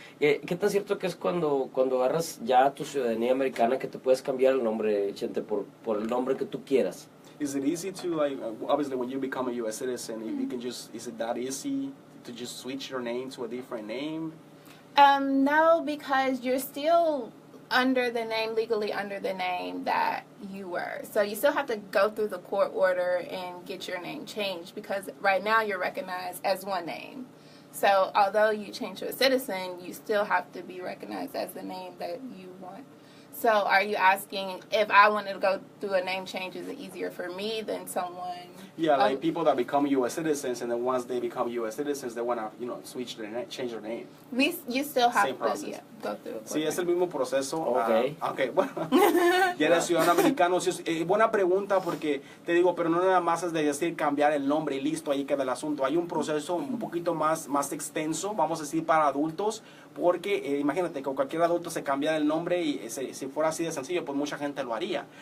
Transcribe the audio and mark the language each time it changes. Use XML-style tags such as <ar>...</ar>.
<es>¿Qué tan cierto que es cuando agarras ya tu ciudadanía americana que te puedes cambiar el nombre, Chente, por el nombre que tú quieras?</es> <en>Is it easy to, like, obviously when you become a U.S. citizen, you can is it that easy to just switch your name to a different name? No, because you're still legally under the name that you were. So you still have to go through the court order and get your name changed, because right now you're recognized as one name. So although you change to a citizen, you still have to be recognized as the name that you want. So are you asking if I wanted to go through a name change, is it easier for me than someone? Yeah, like people that become U.S. citizens, and then once they become U.S. citizens, they want to, switch change their name. You still have Same process. Go through.</en> <es>Sí, es el mismo proceso.</es> <en>Okay.</en> <es>Okay, bueno, ya eres ciudadano americano. Sí, buena pregunta, porque te digo, pero no nada más es de decir cambiar el nombre y listo, ahí queda el asunto. Hay un proceso un poquito más extenso, vamos a decir, para adultos, porque imagínate que cualquier adulto se cambiara el nombre y si fuera así de sencillo, pues mucha gente lo haría.</es>